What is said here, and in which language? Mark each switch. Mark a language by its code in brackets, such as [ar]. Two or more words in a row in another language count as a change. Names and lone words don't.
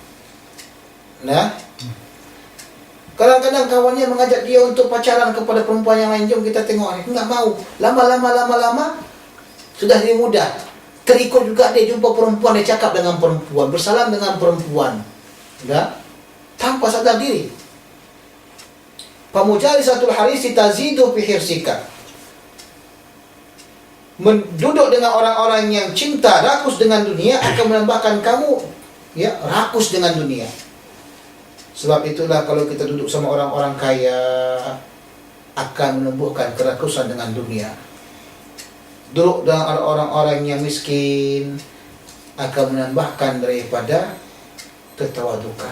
[ms] Nah, kadang-kadang kawannya mengajak dia untuk pacaran kepada perempuan yang lain, jom kita tengok. Nggak mau. Lama-lama sudah dia mudah terikut juga, dia jumpa perempuan, dia cakap dengan perempuan, bersalam dengan perempuan, sudah tanpa sadar diri. [ar] فمجالسة الحريص تزيد في حرصك. [ms] Menduduk dengan orang-orang yang cinta rakus dengan dunia akan menambahkan kamu rakus dengan dunia. Sebab itulah kalau kita duduk sama orang-orang kaya akan menumbuhkan kerakusan dengan dunia. Duduk dengan orang-orang yang miskin akan menambahkan daripada ketawadukan.